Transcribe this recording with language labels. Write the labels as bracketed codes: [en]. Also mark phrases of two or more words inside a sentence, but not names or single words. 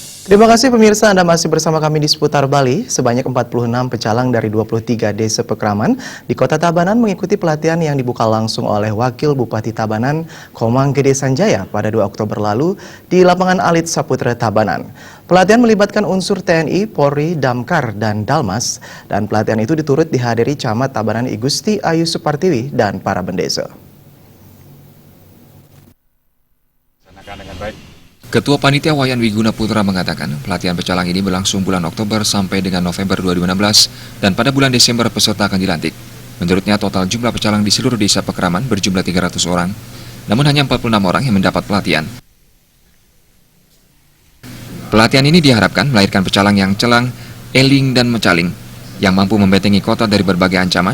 [id] Terima kasih pemirsa, Anda masih bersama kami di Seputar Bali. Sebanyak 46 pecalang dari 23 desa Pekraman di Kota Tabanan mengikuti pelatihan yang dibuka langsung oleh Wakil Bupati Tabanan, Komang Gede Sanjaya pada 2 Oktober lalu di lapangan Alit Saputra Tabanan. Pelatihan melibatkan unsur TNI, Polri, Damkar, dan Dalmas, dan pelatihan itu diturut dihadiri Camat Tabanan I Gusti Ayu Supartiwi dan para bendesa. Ketua Panitia Wayan Wiguna Putra mengatakan pelatihan pecalang ini berlangsung bulan Oktober sampai dengan November 2016 dan pada bulan Desember peserta akan dilantik. Menurutnya total jumlah pecalang di seluruh desa Pekraman berjumlah 300 orang, namun hanya 46 orang yang mendapat pelatihan. Pelatihan ini diharapkan melahirkan pecalang yang celang, eling, dan mecaling, yang mampu membentengi kota dari berbagai ancaman.